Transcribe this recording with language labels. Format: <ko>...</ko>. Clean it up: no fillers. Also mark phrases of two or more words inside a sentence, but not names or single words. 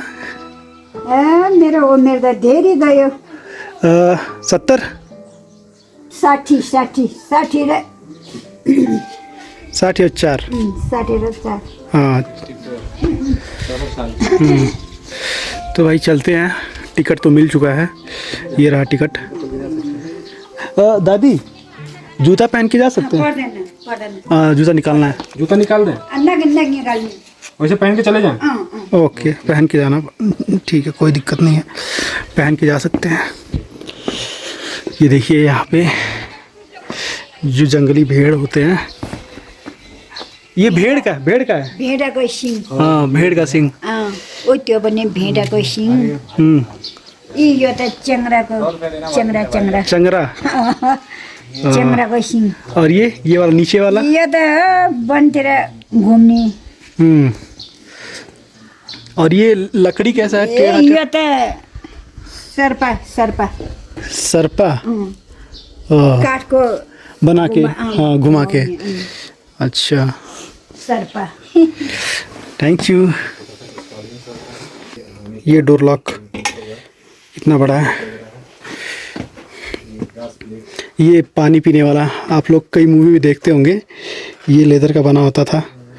<ne>मेरो उमेर त धेरै गयो। 70? 60 र</ne> <hi>60 और 4।</hi> <ne>60 र 4।</ne> <hi>हाँ। तो भाई चलते हैं। टिकट तो मिल चुका है, ये रहा टिकट। दादी, जूता पहन के जा सकते हैं? जूता निकालना है। जूता निकाल दें, वैसे पहन के चले जाएं। ओके, पहन के जाना, ठीक है, कोई दिक्कत नहीं है, पहन के जा सकते हैं। ये देखिए यहाँ पे जो जंगली भेड़ होते हैं, ये भेड़ का है?</hi> <ne>भेडाको सिङ।</ne> <hi>हाँ, भेड़ का सिंग।</hi> <ne>ओ त्यो पनि भेडाको सिङ। यो त चेङ्राको चंगरा। चेङ्राको सिङ।</ne> <hi>और ये वाला नीचे वाला?</hi> <ne>यो त वनतिर घुम्ने।</ne> <hi>और ये लकड़ी कैसा है?</hi> <ne>यो त सर्पा काठको</ne> <hi>बना के, हाँ, घुमा के। अच्छा,</hi> <ne>सर्पा।</ne> <en>thank you.</en> <hi>ये</hi> <en>door lock</en> <hi>इतना बड़ा है। ये पानी पीने वाला, आप लोग कई मूवी में देखते होंगे, ये लेदर का बना होता था।</hi>